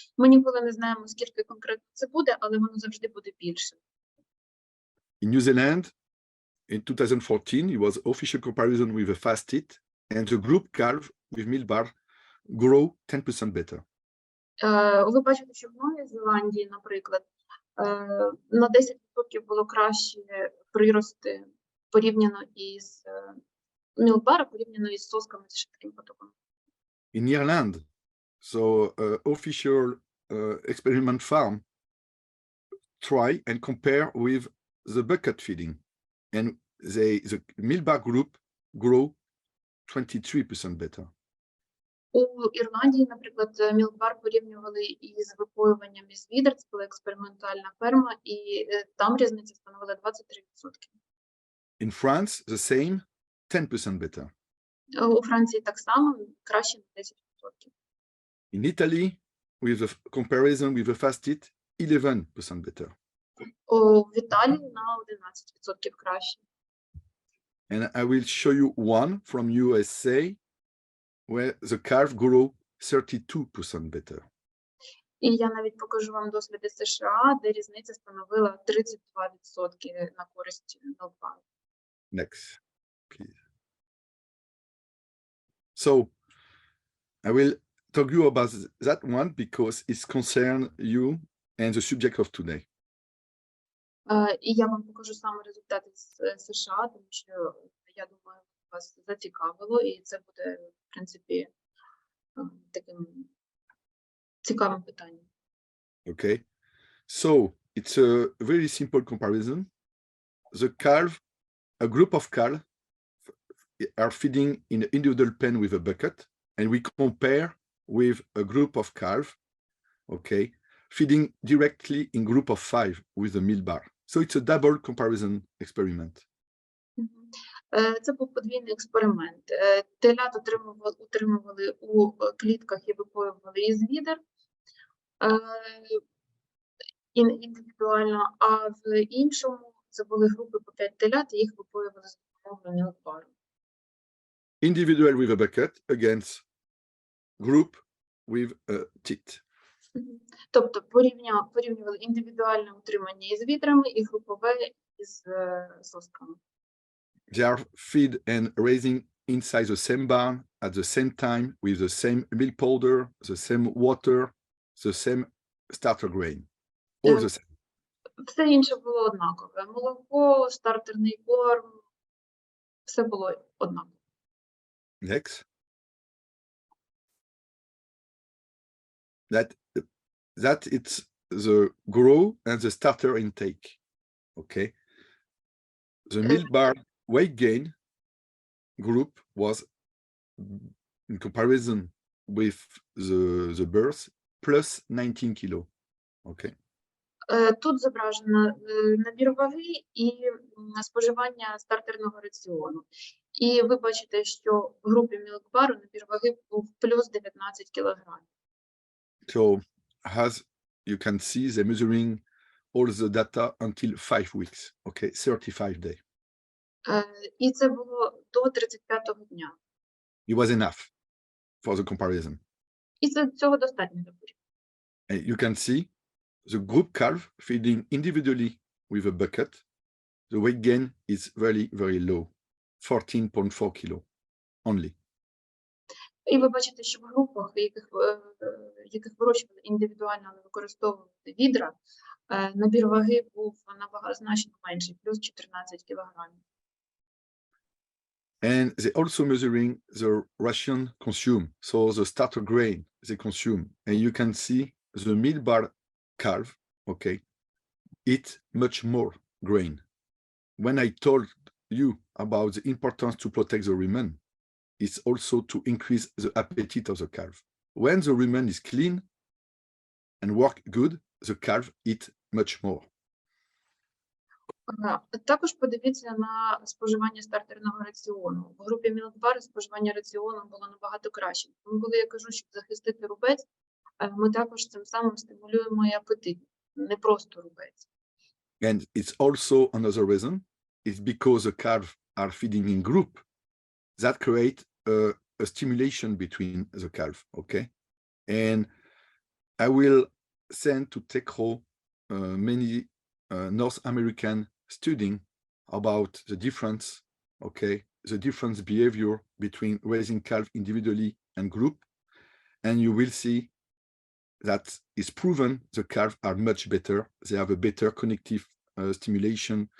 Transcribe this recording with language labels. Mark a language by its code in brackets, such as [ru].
[uk] Ми ніколи не знаємо, скільки конкретно це буде, але воно завжди буде більше. [en] In New Zealand, in 2014, it was official comparison with a fast teat, and the group calf with Milk-Bar grow 10% better. [uk] Ви бачите, що в Новій Зеландії, наприклад, на 10% було краще прирости порівняно із мілкбара, порівняно із сосками з швидким потоком. [en] In Ireland, so official experiment farm try and compare with the bucket feeding, and the milk group grow 23% better. [uk] У Ірландії, наприклад, мілкбар порівнювали із випоюванням із відер, це була експериментальна ферма, і там різниця становила 23%. [en] In France, the same, 10% better. [uk] У Франції так само, краще на 10%. [en] In Italy, with the comparison with the fasted, 11% better. [uk] В Італії на 11% краще. [en] And I will show you one from USA, where the calf grow 32% better. [uk] І я навіть покажу вам досліди США, де різниця становила 32% на користь мілкбару. [en] Next, please. So, I will talk you about that one because it's concern you and the subject of today. [uk] І я вам покажу саме результати з США, тому що, я думаю, вас зацікавило, і це буде, в принципі, таким цікавим питанням. [en] Okay, so it's a very simple comparison. The calf, a group of calves are feeding in an individual pen with a bucket, and we compare with a group of calves, okay, feeding directly in group of 5 with a milk bar. So it's a double comparison experiment. [uk] Це був подвійний експеримент. Телят утримували у клітках і випоювали із відер індивідуально, а в іншому це були групи по 5 телят, і їх випоювали з допомогою мілкбару. [en] Individual with a bucket against group with a teat. [uk] Тобто порівнювали індивідуальне утримання із відрами і групове із сосками. [en] They are fed and raising inside the same barn at the same time with the same milk powder, the same water, the same starter grain. All the same. [uk] Все інше було однакове. Молоко, стартерний корм, все було однаково. [en] Next. That it's the grow and the starter intake. Okay. The milk bar weight gain group was, in comparison with the birth, plus 19 kilo. Okay. [uk] Тут зображено набір ваги і споживання стартерного раціону. І ви бачите, що в групі мілкбару набір ваги був плюс 19 кілограмів. [en] So, as you can see, they're measuring all the data until 5 weeks, okay, 35 days. [uk] І це було до 35-го дня. [en] It was enough for the comparison. [uk] І цього достатньо для порівняння. [en] And you can see the group calf feeding individually with a bucket. The weight gain is very, very low, 14.4 kilo only. [uk] І ви бачите, що в групах, яких вирощували індивідуально, але використовували відра, набір ваги був значно менший, плюс 14 кілограмів. [en] And they also measuring the ration consumed, so the starter grain they consume. And you can see the milk bar calf, okay, eat much more grain. When I told you about the importance to protect the rumen, it's also to increase the appetite of the calf. When the rumen is clean and work good, the calf eat much more. [uk] Також подивіться на споживання стартерного раціону. В групі мілкбар споживання раціону було набагато краще. Тому коли я кажу, щоб захистити рубець, ми також цим самим стимулюємо і апетит, не просто рубець. [en] And it's also another reason, it's because the calves are feeding in group that create a stimulation between the calf, okay? And I will send to TEKRO many North American studying about the difference, okay, the difference behavior between raising calf individually and group, and you will see that it's proven the calves are much better. They have a better connective stimulation,